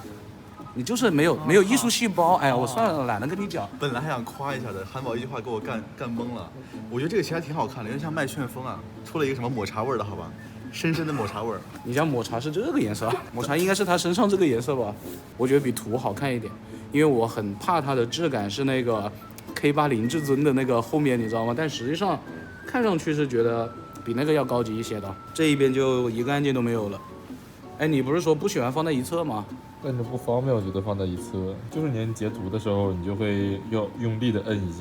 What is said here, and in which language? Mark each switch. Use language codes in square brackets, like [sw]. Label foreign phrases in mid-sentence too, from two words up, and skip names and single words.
[zh] 你就是沒有藝術細胞。哎呀，我算了，懶得跟你講。本來還想誇一下的，韓寶一句話給我幹懵了。我覺得這個其實還挺好看的，因為像麥旋風啊，出了一個什麼抹茶味的，好吧？深深的抹茶味兒，你家抹茶是這個顏色，抹茶應該是他身上這個顏色吧？我覺得比圖好看一點，因為我很怕它的質感是那個 K80至尊的那個後面，你知道嗎？但實際上看上去是覺得比那個要高級一些的。這一邊就一個按鍵都沒有了。哎，你不是說不喜歡放在一側嗎？但是不方便，我覺得放在一側，就是你截圖的時候，你就會要用力的摁一下。